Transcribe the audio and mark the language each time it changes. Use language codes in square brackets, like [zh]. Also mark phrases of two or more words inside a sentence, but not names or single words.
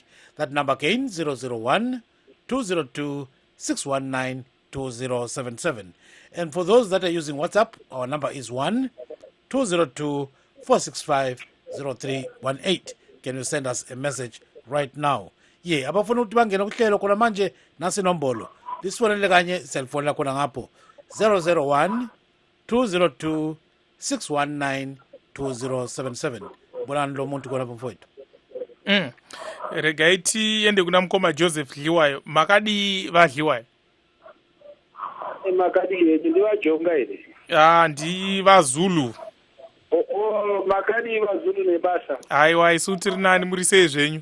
[en] That number again, 001-202-619-2077. And for those that are using WhatsApp, our number is 1-202-465-0318. Can you send us a message right now? Yeah, [nd] abafuna ukuthi bangena kuhlelo khona manje nasi nombolo. Lisifonele kanye cellphone lakho ngapho 001-202-619-2077. Bonani lo muntu khona mfowethu. [sn] Regaiti yende kuna mkoma Joseph Liwayo. Makadi vadliwayo. Makadi ndi vajonga ere. Ndi vaZulu. Makadi vaZulu nebasa. Aiwa isu tiri nani muri sei zvenyu?